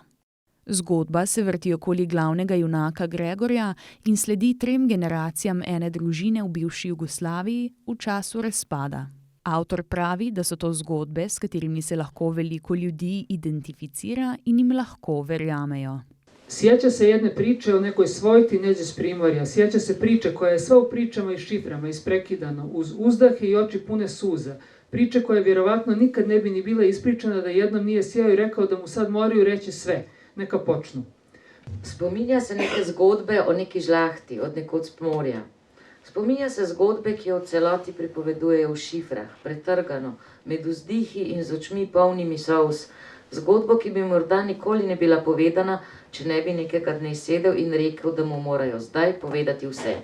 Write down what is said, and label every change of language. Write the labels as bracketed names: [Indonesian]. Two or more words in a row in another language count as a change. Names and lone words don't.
[Slovenian] Zgodba se vrti okoli glavnega junaka Gregorja in sledi 3 generacijam ene družine v bivši Jugoslaviji v času razpada. Avtor pravi, da so to zgodbe, s katerimi se lahko veliko ljudi identificira in jim lahko verjamejo. [Serbian] Sjeća se jedne priče o nekoj svojti neđe s Primorja. Sjeća se priče koja je sva u pričama i šiframa isprekidano, uz uzdahe i oči pune suza. Priče koja vjerovatno nikad ne bi ni bila ispričana da jednom nije sjeo i rekao da mu sad moraju reći sve. Neka počnu. [Slovenian] Spominja se neke zgodbe o neki žlahti od nekod s Primorja. Spominja se zgodbe, ki jo v celoti pripovedujejo v šifrah, pretrgano, med vzdihi in z očmi polnimi solz. Zgodbo, ki bi morda nikoli ne bila povedana, če ne bi nekega dne sedel in rekel, da mu morajo zdaj povedati vse.